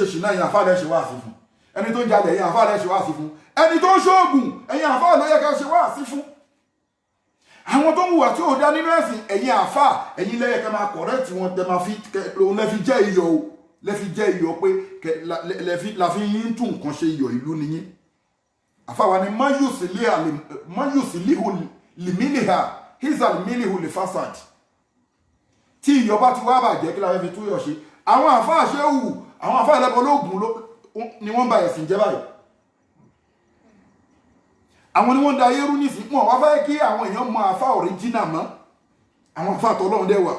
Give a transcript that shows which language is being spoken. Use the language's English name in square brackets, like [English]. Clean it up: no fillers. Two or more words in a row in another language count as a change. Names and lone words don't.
[Yoruba] ṣìnà ẹ̀yin àfá lẹ́ ṣe wá sí fún ẹni tó jalè ẹ̀yin àfá lẹ́ ṣe wá sí fún ẹni tó ṣoògùn ẹ̀yin àfá ló yẹ ká ṣe wá sí fún àwọn tó ń hùwà tí ò dá nínú ẹ̀sìn ẹ̀yin àfá ẹ̀yin lẹ́yẹ ká máa correct wọn tẹ máa fi lẹ́fi jẹ́ iyọ̀ o lẹ́fi jẹ́ iyọ̀ pé la fi ń tún nǹkan ṣe iyọ̀ ìlú nìyí àfáwà ni [Arabic] من يصلح الملح إذا الملح فسد. [Yoruba] Tí iyọ̀ bá ti wá bàjẹ́ kí la fẹ́ fi tún yọ̀ ṣe. Àwọn àfáà ṣéwù, àwọn àfáà ẹlẹ́bọ lóògùn ni wọ́n bá ẹ̀sìn jẹ́ báyìí. Àwọn ni wọ́n da ayé rú nísìnyí, wọ́n wá fẹ́ kí àwọn èèyàn mọ àfáà original mọ́. Àwọn àfáà tọ́lọ́run dẹ̀ wà.